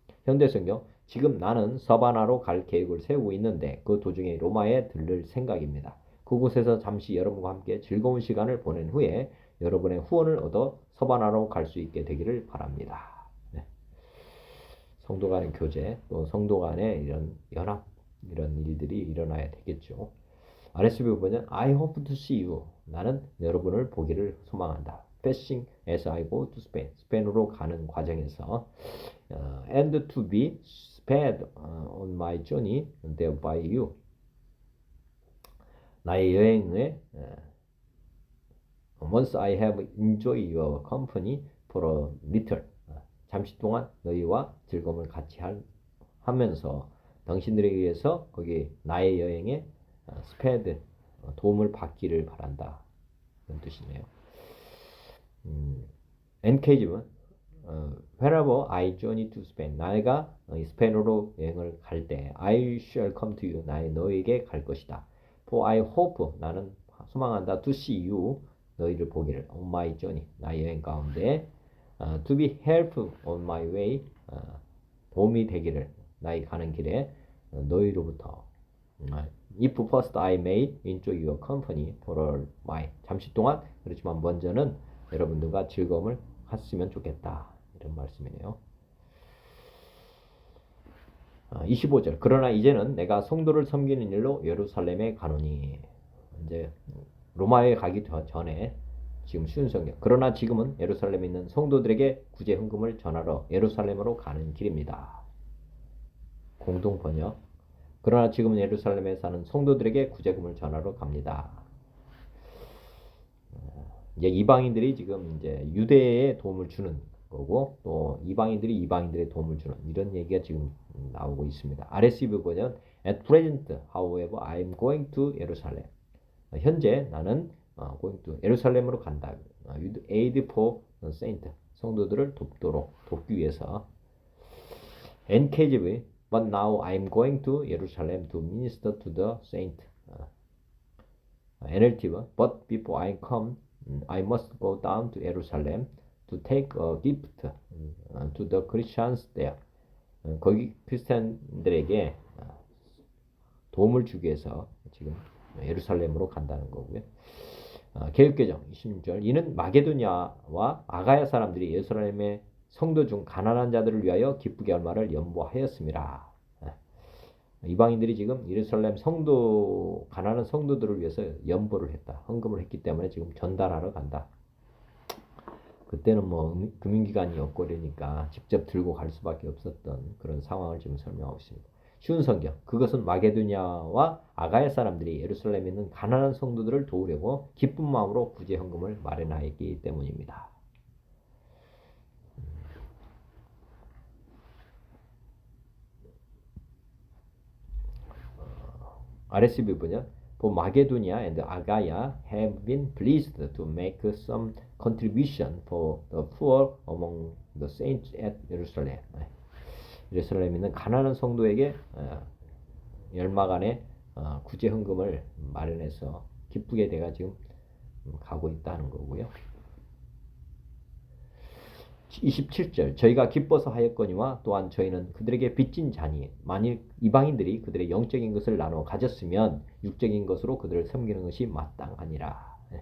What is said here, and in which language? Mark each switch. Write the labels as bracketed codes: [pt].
[ko] 현대성경 지금 나는 서바나로 갈 계획을 세우고 있는데 그 도중에 로마에 들를 생각입니다. 그곳에서 잠시 여러분과 함께 즐거운 시간을 보낸 후에 여러분의 후원을 얻어 서바나로 갈 수 있게 되기를 바랍니다. 성도 간의 교제 또 성도 간의 이런 연합 이런 일들이 일어나야 되겠죠. [en] RSV [ko] 부분은 [en] I hope to see you. [ko] 나는 여러분을 보기를 소망한다. [en] Passing as I go to Spain. [ko] 스페인으로 가는 과정에서 [en] and to be spared on my journey there by you. [ko] 나의 여행에 [en] once I have enjoyed your company for a little. [ko] 잠시 동안 너희와 즐거움을 같이 하면서 당신들에 의해서 거기 나의 여행에 스페드 도움을 받기를 바란다. 그런 뜻이네요. [en] NK지만 whenever I journey to Spain [ko] 나가 스페인으로 여행을 갈 때 [en] I shall come to you [ko] 나의 너에게 갈 것이다. [en] For I hope [ko] 나는 소망한다 [en] to see you [ko] 너희를 보기를 [en] on my journey [ko] 나의 여행 가운데 [en] to be helpful on my way [ko] 도움이 되기를 나의 가는 길에 너희로부터 [en] if first I may enjoy your company for a while [ko] 잠시 동안 그렇지만 먼저는 여러분들과 즐거움을 했으면 좋겠다 이런 말씀이네요. 25절 그러나 이제는 내가 성도를 섬기는 일로 예루살렘에 가노니 이제 로마에 가기 전에 지금 쉬운 성경 그러나 지금은 예루살렘에 있는 성도들에게 구제 헌금을 전하러 예루살렘으로 가는 길입니다. 공동 번역 그러나 지금은 예루살렘에 사는 성도들에게 구제금을 전하러 갑니다. 이제 이방인들이 지금 이제 유대에 도움을 주는 거고 또 이방인들의 도움을 주는 이런 얘기가 지금 나오고 있습니다. [en] RSV 버전 At present, however, I am going to Jerusalem. [ko] 현재 나는 [en] going to [ko] 예루살렘으로 간다. [en] With aid for the saint. [ko] 성도들을 돕기 위해서. [en] NKJV But now I am going to Jerusalem to minister to the saint. NLTV But before I come, I must go down to Jerusalem to take a gift to the Christians there. [ko] 거기 크리스찬들에게 도움을 주기 위해서 지금 예루살렘으로 간다는 거고요. 개역개정 26절 이는 마게도냐와 아가야 사람들이 예루살렘의 성도 중 가난한 자들을 위하여 기쁘게 할 말을 연보하였습니다. 이방인들이 지금 예루살렘 가난한 성도들을 위해서 연보를 했다. 헌금을 했기 때문에 지금 전달하러 간다. 그때는 뭐 금융기관이 없고 그러니까 직접 들고 갈 수밖에 없었던 그런 상황을 지금 설명하고 있습니다. 쉬운 성경. 그것은 마게도냐와 아가야 사람들이 예루살렘에 있는 가난한 성도들을 도우려고 기쁜 마음으로 구제 헌금을 마련하였기 때문입니다. [en] RSV 번역 For Macedonia and Achaia have been pleased to make some contribution for the poor among the saints at Jerusalem. [ko] 예루살렘에 있는 가난한 성도에게 열마간의 구제 헌금을 마련해서 기쁘게 내가 지금 가고 있다는 거고요. 27절 저희가 기뻐서 하였거니와 또한 저희는 그들에게 빚진 자니 만일 이방인들이 그들의 영적인 것을 나누어 가졌으면 육적인 것으로 그들을 섬기는 것이 마땅하니라.